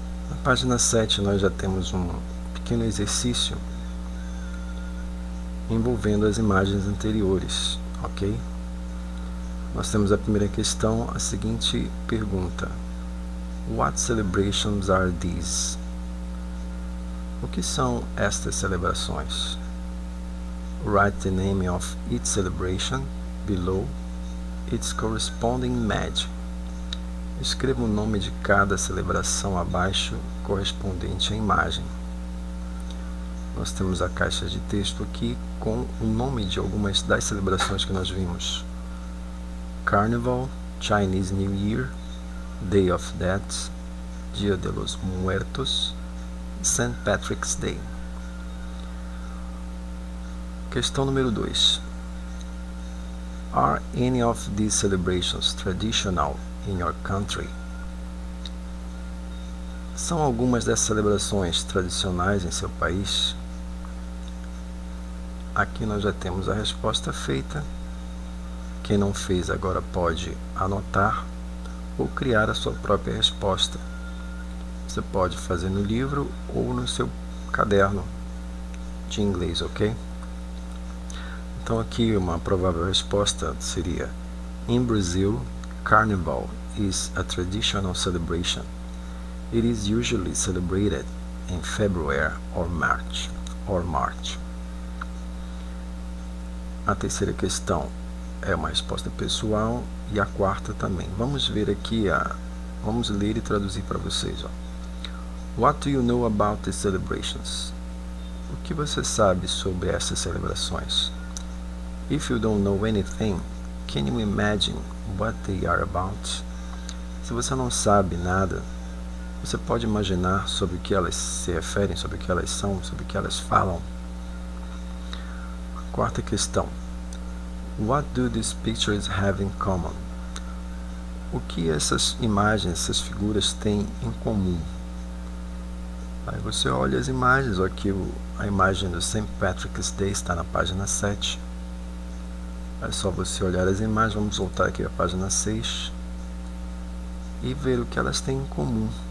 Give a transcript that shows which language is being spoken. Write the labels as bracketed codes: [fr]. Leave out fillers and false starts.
[pt] Na página 7 nós já temos um pequeno exercício envolvendo as imagens anteriores, ok? Nós temos a primeira questão, a seguinte pergunta: [en] What celebrations are these? [pt] O que são estas celebrações? [en] Write the name of each celebration below its corresponding image. [pt] Escreva o nome de cada celebração abaixo, correspondente à imagem. Nós temos a caixa de texto aqui com o nome de algumas das celebrações que nós vimos: Carnival, Chinese New Year, Day of Death, Dia de los Muertos, St. Patrick's Day. Questão número 2. [en] Are any of these celebrations traditional in your country? [pt] São algumas dessas celebrações tradicionais em seu país? Aqui nós já temos a resposta feita. Quem não fez agora pode anotar ou criar a sua própria resposta. Você pode fazer no livro ou no seu caderno de inglês, ok? Então aqui uma provável resposta seria: [en] In Brazil, Carnival is a traditional celebration. It is usually celebrated in February or March. [pt] A terceira questão é uma resposta pessoal e a quarta também. Vamos ver aqui, vamos ler e traduzir para vocês. [en] What do you know about these celebrations? [pt] O que você sabe sobre essas celebrações? [en] If you don't know anything, can you imagine what they are about? [pt] Se você não sabe nada, você pode imaginar sobre o que elas se referem, sobre o que elas são, sobre o que elas falam? Quarta questão. [en] What do these pictures have in common? [pt] O que essas imagens, essas figuras têm em comum? Aí você olha as imagens, aqui a imagem do St. Patrick's Day está na página 7. É só você olhar as imagens. Vamos voltar aqui à página 6 e ver o que elas têm em comum.